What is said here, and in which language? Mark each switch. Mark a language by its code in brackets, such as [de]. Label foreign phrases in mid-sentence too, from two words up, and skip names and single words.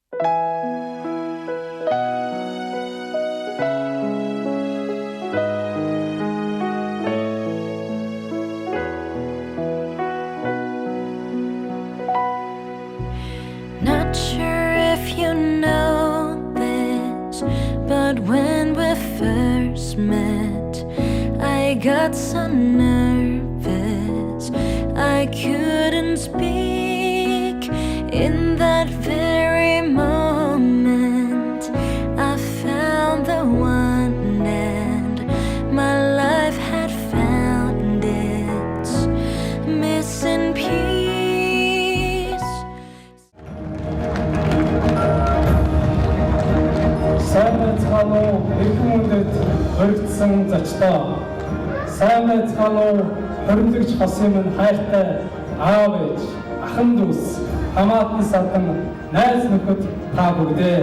[en] Not sure if you know this, but when we first met, I got so nervous I couldn't speak. In that very moment, I found the one, and my life had found its missing piece. [mn] Сайн байцгаана уу? Эрхэм үндэд өргөдсөн зочдоо. Сайн байцгаана уу? Хоригдогч хосын минь хайртай аав ээж, ахын дүүс, хамаатан садан найз нөхөд та бүгдээ.